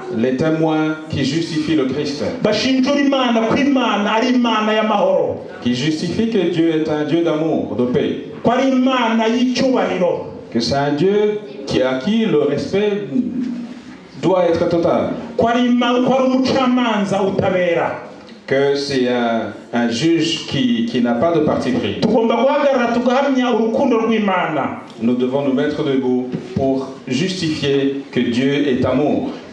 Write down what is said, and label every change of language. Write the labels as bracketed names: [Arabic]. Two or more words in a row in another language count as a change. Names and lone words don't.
[French] Les témoins qui justifient le Christ. [Kinyarwanda] Bashinjura Imana ko Imana ari Imana y'amahoro. [French] Qui justifient que Dieu est un Dieu d'amour, de paix. [Kinyarwanda] Ko ari Imana y'icyubahiro. [French] Que c'est un Dieu à qui le respect doit être total. Que c'est un juge qui n'a pas de parti pris. Nous devons nous mettre debout pour justifier que Dieu est amour.